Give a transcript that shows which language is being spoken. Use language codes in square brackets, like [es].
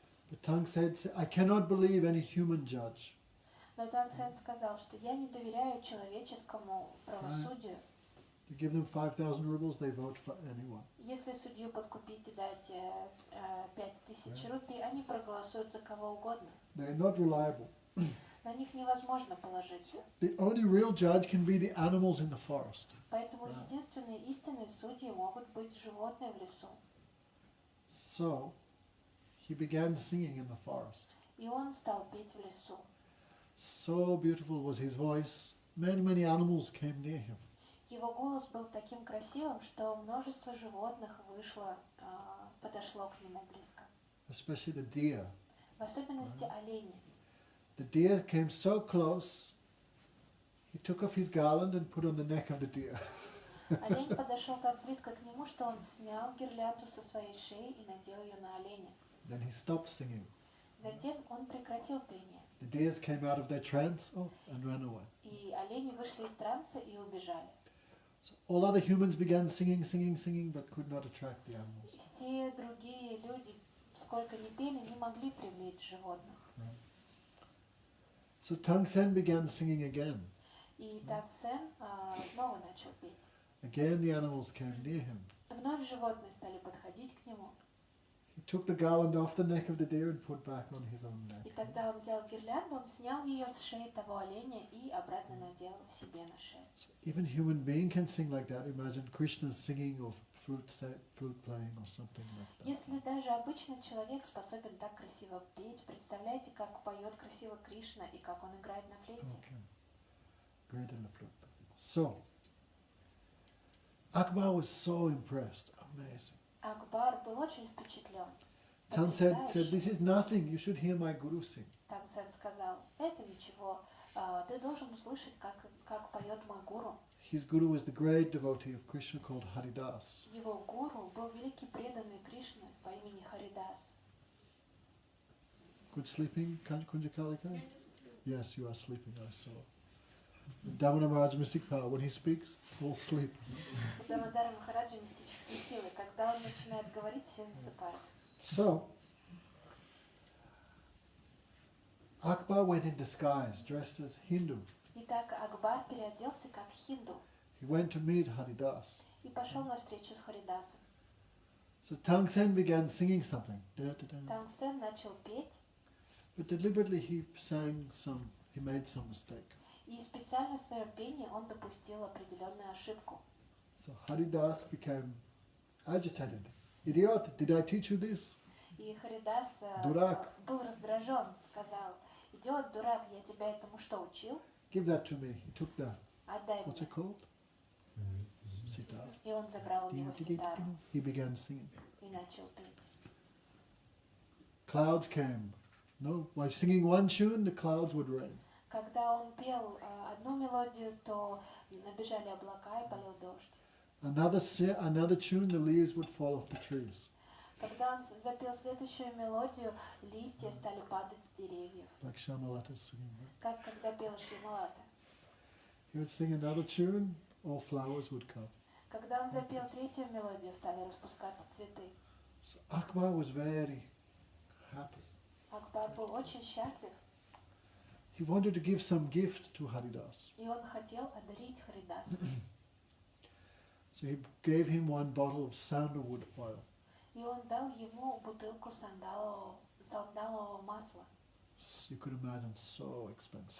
[en] But Tangsen said, I cannot believe any human judge. [ru] Но Тангсен сказал, что я не доверяю человеческому правосудию. [en] You give them 5,000 rubles, they vote for anyone. [ru] Если судью подкупить и дать 5000 рупий, они проголосуют за кого угодно. [en] They're not reliable. [ru] На них невозможно положиться. [en] The only real judge can be the animals in the forest. [ru] Поэтому единственные истинные судьи могут быть животные в лесу. [en] So he began singing in the forest. [ru] И он стал петь в лесу. [en] So beautiful was his voice. Many, many animals came near him. [ru] Его голос был таким красивым, что множество животных подошло к нему близко. [en] Especially the deer. [ru] В особенности олени. [en] The deer came so close, he took off his garland and put on the neck of the deer. [ru] Олень подошел так близко к нему, что он снял гирлянду со своей шеи и надел ее на оленя. [en] Then he stopped singing. [ru] Затем он прекратил пение. [en] The deers came out of their trance and ran away. [ru] И олени вышли из транса и убежали. [en] So all other humans began singing, but could not attract the animals. [ru] Все другие люди, сколько ни пели, не могли привлечь животных. [en] So Tangsen began singing again. [ru] И Тангсен снова начал петь. [en] Again the animals came near him. [ru] Вновь животные стали подходить к нему. [en] He took the garland off the neck of the deer and put back on his own neck. [ru] И тогда он взял гирлянду, он снял ее с шеи того оленя и обратно надел себе на шею. [en] So even human being can sing like that. Imagine Krishna singing or flute playing or something like that. [ru] Если даже обычный человек способен так красиво петь, представляете, как поет красиво Кришна и как он играет на флейте? [en] Okay. Great in the flute. So Akbar was so impressed. Amazing. [ru] Акбар был очень впечатлен. [en] Tangsen said, "This is nothing. You should hear my guru sing." [ru] Тангсен сказал, это ничего, ты должен услышать, как поет мой гуру. [en] His guru was the great devotee of Krishna called Haridas. [ru] Его гуру был великий преданный Кришны по имени Харидас. [en] Good sleeping, Kunjakalika? Yes, you are sleeping, I saw. Damodar Maharaj Mystic Power, when he speaks, all sleep. [ru] У Дамодара Махараджа мистические силы. Когда он начинает говорить, все засыпают. [en] So, Akbar went in disguise, dressed as Hindu. [ru] Итак, Акбар переоделся как хинду [en] He went to meet Haridas. [ru] и пошел на встречу с Харидасом. [en] So Tangsen began singing something. [ru] Тангсен начал петь, [en] But deliberately he made some mistake. [ru] и специально в своем пении он допустил определенную ошибку. [en] So Haridas became agitated. Idiot, did I teach you this? [ru] И Харидас Дурак. был раздражен, сказал, идиот, дурак, я тебя этому что, учил? [en] Give that to me. He took that. [ru] Отдай [en] What's [ru] мне. [en] it called? Sitar. [ru] И он забрал у него ситару [en] He began singing. [ru] и начал петь. [en] Clouds came. No, by singing one tune, the clouds would rain. [ru] Когда он пел одну мелодию, то набежали облака и полил дождь. [en] Another tune, the leaves would fall off the trees. [ru] Когда он запел следующую мелодию, листья стали падать с деревьев. [en] Like Shamalata's singing. Right? [ru] Как когда пела Шрималата. [en] He would sing another tune, all flowers would come. [ru] Когда он запел третью мелодию, стали распускаться цветы. [en] So Akbar was very happy. [ru] Акбар был очень счастлив, [en] He wanted to give some gift to Haridas. [ru] и он хотел одарить Харидаса. [en] So he gave him one bottle of sandalwood oil. [ru] И он дал ему бутылку сандалового масла. [en] You could imagine, so expensive.